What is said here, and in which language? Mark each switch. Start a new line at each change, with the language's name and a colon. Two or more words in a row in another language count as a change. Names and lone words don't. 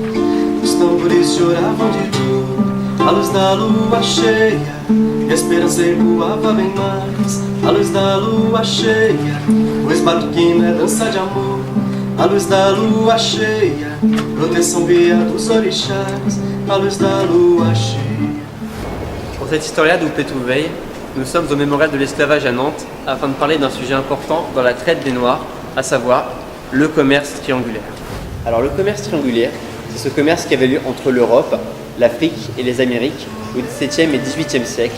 Portuguese: Os tambores choravam de dor, a luz da lua cheia, e a esperança ecoava bem mais. A luz da lua cheia, o esbatuquino é dança de amor. A luz da lua cheia, proteção via dos orixás. A luz da lua cheia.
French: Pour cette Historia do Preto Velho, nous sommes au mémorial de l'esclavage à Nantes afin de parler d'un sujet important dans la traite des Noirs, à savoir le commerce triangulaire. Alors le commerce triangulaire, c'est ce commerce qui avait lieu entre l'Europe, l'Afrique et les Amériques au XVIIe et XVIIIe siècle.